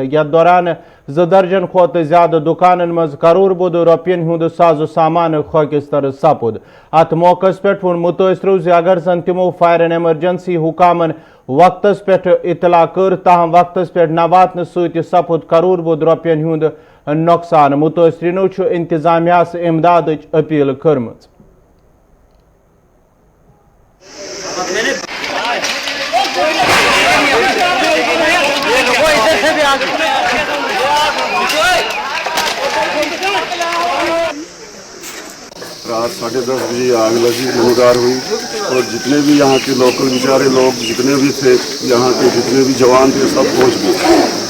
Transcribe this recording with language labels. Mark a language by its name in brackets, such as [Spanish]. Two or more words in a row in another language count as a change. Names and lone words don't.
[Kashmiri] यथ दौरान 2 दर्जन खोत ज्यादा दुकान मज करोड़ बुद रुपयन हुंद साजो सामान खाकिस्तर सपुद। अत मौकस पे वोन मुतासरो ज अगर जन तिमो [English] fire and emergency [Kashmiri] हुकामन वक्तस पे इतला कर, ताहम वक्तस पे न वातन सत सपुद करोड़ बुद रुपयन हुंद नुकसान। मुतासरीनो इंतजामिया इमदाद अपील कर्म। [Hindi] रात 10:30 बजे आग लगी, गुनगार हुई और जितने भी यहाँ के लोकल बेचारे लोग जितने भी थे, यहाँ के जितने भी जवान थे सब पहुँच गए।